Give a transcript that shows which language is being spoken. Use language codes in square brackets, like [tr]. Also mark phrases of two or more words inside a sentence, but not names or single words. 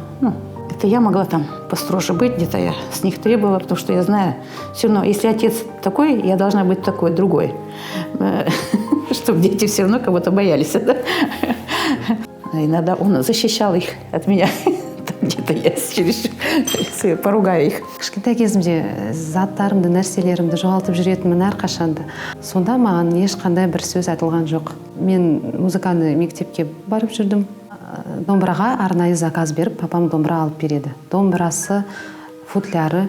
[ru] Ну, это я могла там построже быть, где-то я с них требовала, потому что я знаю, все равно, если отец такой, я должна быть такой, другой. Чтобы дети все равно кого-то боялись. Иногда он защищал их от меня. Где-то я чересчур поругаю их. [kk] Кішкентай кезімде заттарымды, нәрселерімді жоғалтып жүретінмін әрқашанда. Сонда маған ешқандай бір сөз айтылған жоқ. Мен музыканы мектепке барып жүрдім. Домбыраға арнайы заказ беріп, папам домбыра алып береді. Домбырасы, футляры.